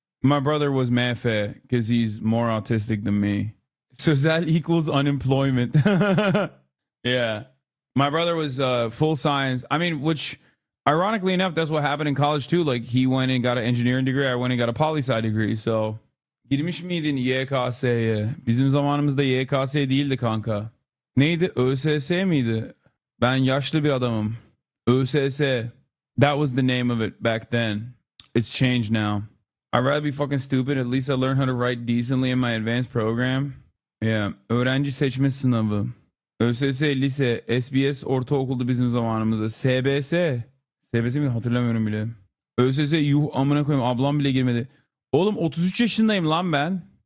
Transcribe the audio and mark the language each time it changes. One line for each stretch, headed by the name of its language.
English: My brother was mefe because he's more autistic than me. Sözel equals unemployment. Yeah. My brother was full science. I mean, which ironically enough, that's what happened in college too. Like he went and got an engineering degree. I went and got a poli-sci degree. So
Turkish: girmiş miydin YKS'ye? Bizim zamanımızda YKS değildi kanka. Neydi? ÖSS miydi? Ben yaşlı bir adamım. ÖSS.
English: That was the name of it back then. It's changed now. I'd rather be fucking stupid. At least I learned how to write decently in my advanced program. Yeah.
Turkish: Öğrenci seçme sınavı. ÖSS, lise, SBS, ortaokulda bizim zamanımızda. SBS. SBS mi? Hatırlamıyorum bile. ÖSS, yuh amına koyayım. Ablam bile girmedi. Oğlum 33 yaşındayım lan ben.